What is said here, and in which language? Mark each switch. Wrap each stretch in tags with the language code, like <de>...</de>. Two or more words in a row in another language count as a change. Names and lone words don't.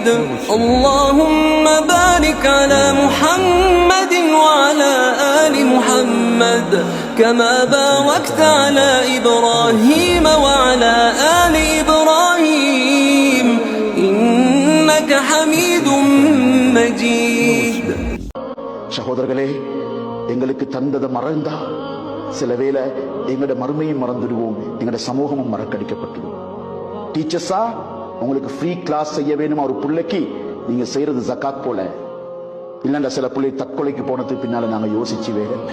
<ar>اللهم بارك على محمد وعلى آل محمد كما باركت على إبراهيم وعلى آل إبراهيم إنك حميد مجيد.</ar> <ta>சகோதரர்களே, எங்களுக்கு தந்ததை மறந்தா சில வேளை எங்களோட மறுமையும் மறந்துடுவோம், எங்களோட சமூகமும் மறக்கடிக்கப்பட்டுடும். டீச்சர்ஸா, உங்களுக்கு</ta> <en>free class</en> <ta>செய்ய வேணுமா ஒரு பிள்ளைக்கு, நீங்க செய்யறது ஜகாத் போல இல்லைண்டா சில பிள்ளை தற்கொலைக்கு போனதுக்கு பின்னால நாங்க யோசிச்சு வேற இல்லை.</ta>